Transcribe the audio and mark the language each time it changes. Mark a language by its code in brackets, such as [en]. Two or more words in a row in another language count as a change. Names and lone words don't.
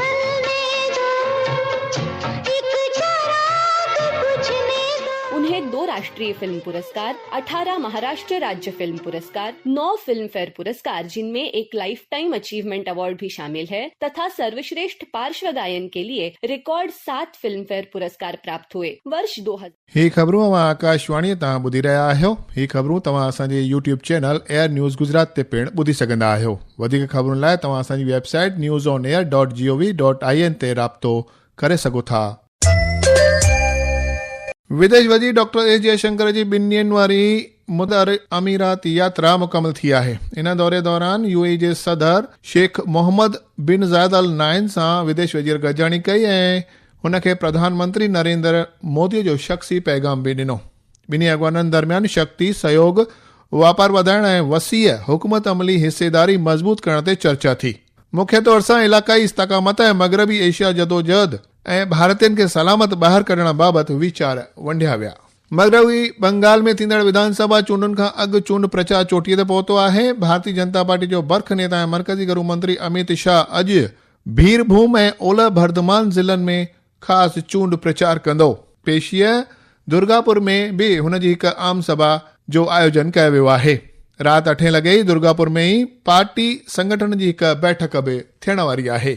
[hi] उन्हें 2 राष्ट्रीय फिल्म पुरस्कार, 18 महाराष्ट्र राज्य फिल्म पुरस्कार, 9 फिल्म फेयर पुरस्कार जिनमें एक लाइफ टाइम अचीवमेंट अवार्ड भी शामिल है तथा सर्वश्रेष्ठ पार्श्व गायन के लिए रिकॉर्ड 7 फिल्म फेयर पुरस्कार प्राप्त हुए। वर्ष 2000 [sd] ही ख़बरूं अवां आकाशवाणी तां ॿुधी रहिया आहियो। ही ख़बरूं तव्हां असांजे यूट्यूब चैनल एयर न्यूज़ गुजरात ते पिण ॿुधी सघंदा आहियो। वधीक ख़बरुनि लाइ तव्हां असांजी वेबसाइट newsonair.gov.in ते राब्तो करे सघो था। विदेश वजी डॉक्टर एस जयशंकर जी 2 ॾींहनि वारी मुदर अमीरात यात्रा मुकमल थी आहे। इन दौरे दौरान यूएई जे सदर शेख मोहम्मद बिन ज़ायद अल नाहिन सां विदेश वज़ीर गॾिजाणी कई ऐं हुनखे प्रधानमंत्री नरेंद्र मोदी जो शख्सी पैगाम बि ॾिनो। ॿिन्ही अॻवाननि दरमियान शक्ति सहयोग, वापार वधाइण ऐं वसीअ हुकूमत अमली हिसेदारी मज़बूत करण ते चर्चा थी। मुख्य तौर सां इलाक़ाई इस्तकामत ऐं मग़रबी एशिया जदोजहद ऐं भारतीयनि खे सलामत ॿाहिरि कढण बाबति वीचार वंडिया विया। मग़रबी बंगाल में थींदड़ विधानसभा चूंडुनि खां अॻु चूंड प्रचार चोटीअ ते पहुतो आहे। भारतीय जनता पार्टी जो बर्ख नेता ऐं मर्कज़ी गृह मंत्री अमित शाह अॼु भीरभूम ऐं ओलह बर्धमान ज़िलनि में ख़ासि चूंड प्रचार कंदो। पेशीअ दुर्गापुर में बि हुनजी हिकु आम सभा जो आयोजन कयो वियो आहे। राति 8 लॻे ई दुर्गापुर में ई पार्टी संगठन जी हिकु बैठक बि थियण वारी आहे।